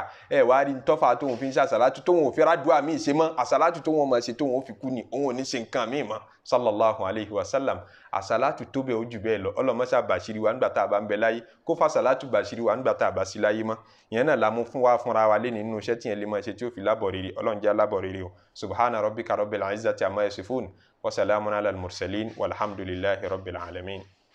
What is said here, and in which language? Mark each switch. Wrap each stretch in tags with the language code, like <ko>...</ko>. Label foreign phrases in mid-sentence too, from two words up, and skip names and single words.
<yo>Ẹ wá rí tọ́fà tóun fi ń ṣe àsàlátù, tóun ò fi rádùá míì ṣe mọ́, àsàlátù tóun máa ṣe tóun ò fi kú ni, òun ò ní ṣe nǹkan míì mọ́</yo> <ar>صلى الله عليه وسلم.</ar> <yo>Àsàlátù tó bẹ́ẹ̀ ó jù bẹ́ẹ̀ lọ. Ọlọ́mọṣà bàṣírí wa nígbà tá a bá ń bẹ láyé, kó fà àsàlátù bàṣírí wa nígbà tá a bá sí láyé mọ́. Ìyẹn náà la mú fún wa fúnra wa lé nínú iṣẹ́ tí yẹn lè máa ṣe tí ó fi lábọ̀ rere. Ọlọ́run jẹ́ alábọ̀ rere o.</yo> <ar>سبحان ربك رب العزة عما يصفون وسلام على المرسلين والحمد لله رب العالمين.</ar>